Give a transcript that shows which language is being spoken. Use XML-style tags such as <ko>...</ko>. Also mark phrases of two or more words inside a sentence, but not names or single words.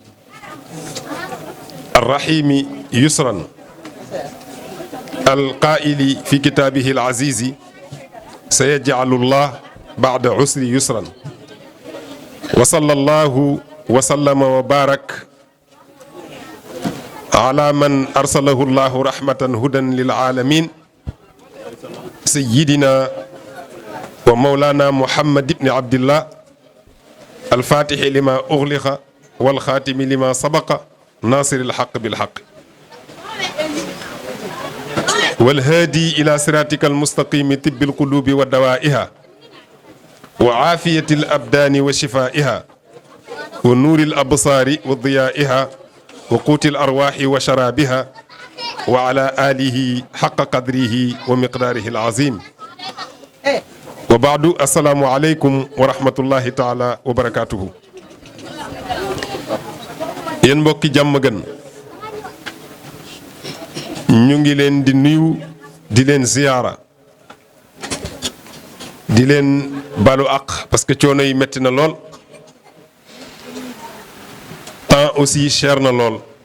<ar>الرحيم يسرا القائل في كتابه العزيز سيجعل الله بعد عسر يسرا. وصلى الله وسلم وبارك على من أرسله الله رحمة هدى للعالمين سيدنا ومولانا محمد ابن عبد الله الفاتح لما أغلق والخاتم لما سبق ناصر الحق بالحق والهادي إلى صراطك المستقيم طب القلوب ودوائها وعافية الأبدان وشفائها ونور الأبصار وضيائها وقوت الأرواح وشرابها وعلى آله حق قدره ومقداره العظيم وبعد السلام عليكم ورحمة الله تعالى وبركاته.</ar> <wo>yéen mbokki jàmm gën ñu ngi leen di nuyu di leen ziyaara di leen balu àq</wo> <fr>parce que</fr> <wo>coono yi metti na lool</wo> <fr>temps aussi cher</fr> <wo>na lool</wo>